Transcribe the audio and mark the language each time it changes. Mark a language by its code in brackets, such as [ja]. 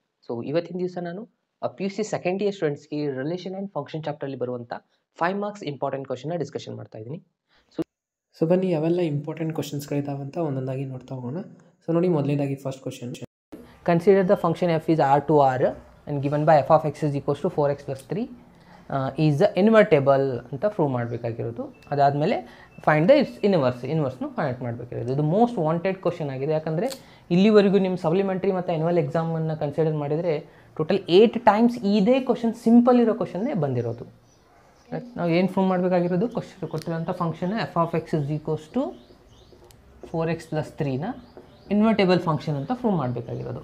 [kn] So ಇವತ್ತಿನ ದಿವಸ ನಾನು PUC ಸೆಕೆಂಡ್ ಇಯರ್ ಸ್ಟೂಡೆಂಟ್ಸ್ಗೆ ರಿಲೇಷನ್ ಆ್ಯಂಡ್ ಫಂಕ್ಷನ್ ಚಾಪ್ಟರ್ಲಿ ಬರುವಂಥ 5 ಮಾರ್ಕ್ಸ್ ಇಂಪಾರ್ಟೆಂಟ್ ಕ್ವಶನ್ನ ಡಿಸ್ಕಷನ್ ಮಾಡ್ತಾ ಇದ್ದೀನಿ. ಸೊ ಬನ್ನಿ ಯಾವೆಲ್ಲ ಇಂಪಾರ್ಟೆಂಟ್ ಕ್ವಶನ್ಸ್ಗಳಿದ್ದಾವೆ ಅಂತ ಒಂದೊಂದಾಗಿ ನೋಡ್ತಾ ಹೋಗೋಣ. ಸೊ ನೋಡಿ, ಮೊದಲನೇದಾಗಿ first question, [en] consider the function f is r to r and given by f of x is equals to 4x plus 3 is invertible [kn] ಅಂತ ಪ್ರೂವ್ ಮಾಡಬೇಕಾಗಿರೋದು. ಅದಾದಮೇಲೆ ಫೈಂಡ್ ದ ಇನ್ವರ್ಸ್ನು ಫೈಂಡ್ ಮಾಡಬೇಕಾಗಿರೋದು. ಇದು ಮೋಸ್ಟ್ ವಾಂಟೆಡ್ ಕ್ವಶನ್ ಆಗಿದೆ, ಯಾಕಂದರೆ ಇಲ್ಲಿವರೆಗೂ ನಿಮ್ಮ ಸಪ್ಲಿಮೆಂಟ್ರಿ ಮತ್ತು ಆ್ಯನ್ಯುವಲ್ ಎಕ್ಸಾಮನ್ನು ಕನ್ಸಿಡರ್ ಮಾಡಿದರೆ ಟೋಟಲ್ 8 ಟೈಮ್ಸ್ ಇದೇ ಕ್ವಶನ್, ಸಿಂಪಲ್ ಇರೋ ಕ್ವಶನ್ನೇ ಬಂದಿರೋದು. ನಾವು ಏನು ಪ್ರೂವ್ ಮಾಡಬೇಕಾಗಿರೋದು, question ಕೊಟ್ಟಿರೋಂಥ function F of X is equals to 4x plus 3ನ invertible function ಅಂತ ಪ್ರೂವ್ ಮಾಡಬೇಕಾಗಿರೋದು.